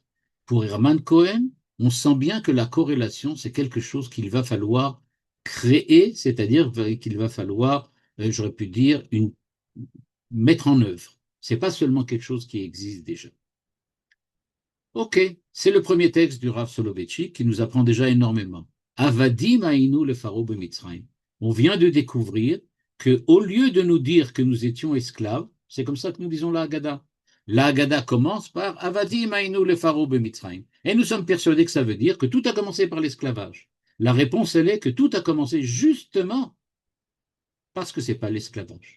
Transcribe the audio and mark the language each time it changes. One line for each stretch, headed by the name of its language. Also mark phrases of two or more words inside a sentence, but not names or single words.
French: Pour Hermann Cohen, on sent bien que la corrélation, c'est quelque chose qu'il va falloir créer, c'est-à-dire qu'il va falloir, j'aurais pu dire, mettre en œuvre. C'est pas seulement quelque chose qui existe déjà. Ok, c'est le premier texte du Rav Soloveitchik qui nous apprend déjà énormément.
Hebrew: עבדים היינו לפרעה במצרים.
French: On vient de découvrir que, au lieu de nous dire que nous étions esclaves, c'est comme ça que nous disons la Haggadah. La Haggadah commence par
Hebrew: עבדים היינו לפרעה במצרים.
French: Et nous sommes persuadés que ça veut dire que tout a commencé par l'esclavage. La réponse, elle est que tout a commencé justement parce que c'est pas l'esclavage.